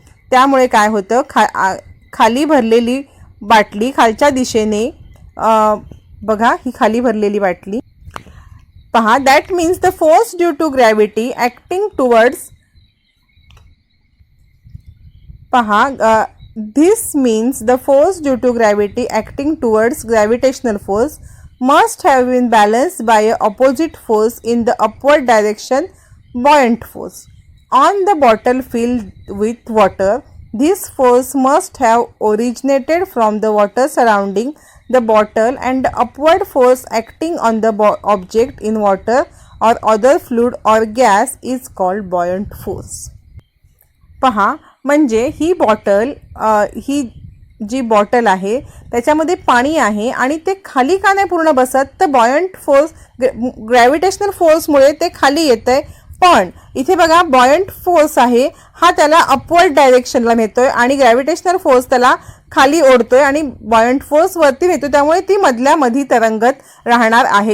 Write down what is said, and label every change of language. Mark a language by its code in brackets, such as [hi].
[mr] त्यामुळे काय होतं, खाली भरलेली बाटली खालच्या दिशेने, बघा ही खाली भरलेली बाटली, पहा, [en] that means the force due to gravity acting towards, [mr] पहा [en] This means the force due to gravity acting towards gravitational force must have been balanced by an opposite force in the upward direction, buoyant force. On the bottle filled with water, this force must have originated from the water surrounding the bottle, and the upward force acting on the object in water or other fluid or gas is called buoyant force. [mr] पहा, म्हणजे ही bottle ही जी bottle आहे त्याच्यामध्ये पाणी आहे आणि ते खाली का नाही पूर्ण बसत, तर बॉयंट फोर्स ग्रॅव्हिटेशनल फोर्समुळे ते खाली येतंय. पण इथे बघा बॉयंट फोर्स आहे हा त्याला अपवर्ड डायरेक्शनला नेतोय आणि ग्रॅव्हिटेशनल फोर्स त्याला खाली ओढतोय आणि बॉयंट फोर्स वरती नेतोय, त्यामुळे ती मधल्या मधी तरंगत राहणार आहे.